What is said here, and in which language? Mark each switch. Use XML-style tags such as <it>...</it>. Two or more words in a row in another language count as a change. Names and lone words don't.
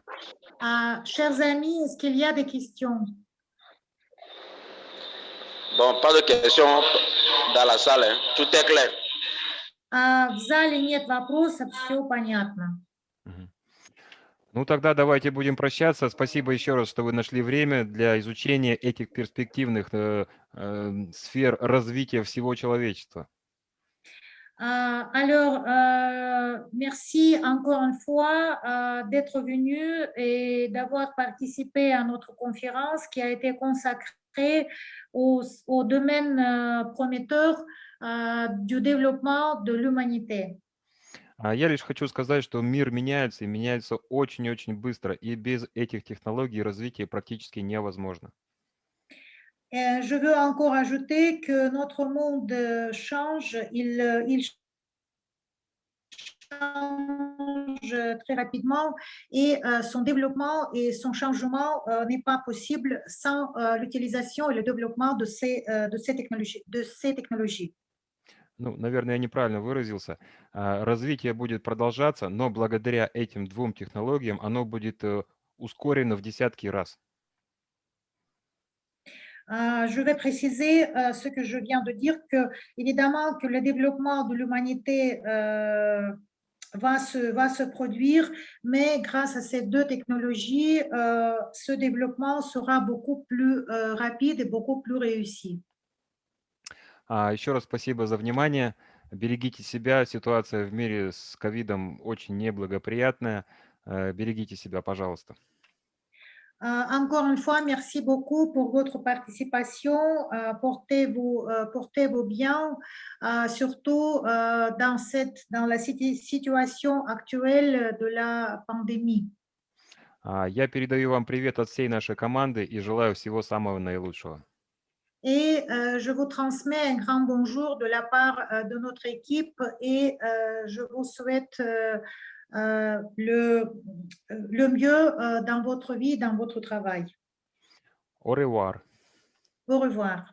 <fr>Chers amis, est-ce qu'il y a des questions? Bon, pas de questions dans la salle, hein. Tout est clair.</fr> <ru>В зале нет вопросов, все понятно. Ну, тогда давайте будем прощаться. Спасибо еще раз, что вы нашли время для изучения этих перспективных сфер развития всего человечества.</ru> <fr>Merci encore une fois d'être venu et d'avoir participé à notre conférence qui a été consacrée au domaine prometteur du développement de l'humanité.</fr> <ru>Я лишь хочу сказать, что мир меняется и меняется очень и очень быстро, и без этих технологий развитие практически невозможно.</ru> <fr>Je veux encore ajouter que notre monde change, il change très rapidement et son développement et son changement n'est pas possible sans l'utilisation et le développement de ces technologies.</fr> <ru>Ну, наверное, я неправильно выразился. Развитие будет продолжаться, но благодаря этим двум технологиям оно будет ускорено в десятки раз.</ru> <fr>Je vais préciser ce que je viens de dire, que évidemment que le développement de l'humanité va se produire, mais grâce à ces deux technologies, ce développement sera beaucoup plus rapide et beaucoup plus réussi.</fr> <ru>Еще раз спасибо за внимание. Берегите себя. Ситуация в мире с ковидом очень неблагоприятная. Берегите себя, пожалуйста.</ru> <fr>Encore une fois, merci beaucoup pour votre participation. Portez vos biens, surtout dans la situation actuelle de la pandémie.</fr> <ru>Я передаю вам привет от всей нашей команды и желаю всего самого наилучшего.</ru> <fr>Et je vous transmets un grand bonjour de la part de notre équipe et je vous souhaite le mieux dans votre vie, dans votre travail. Au revoir. Au revoir.</fr>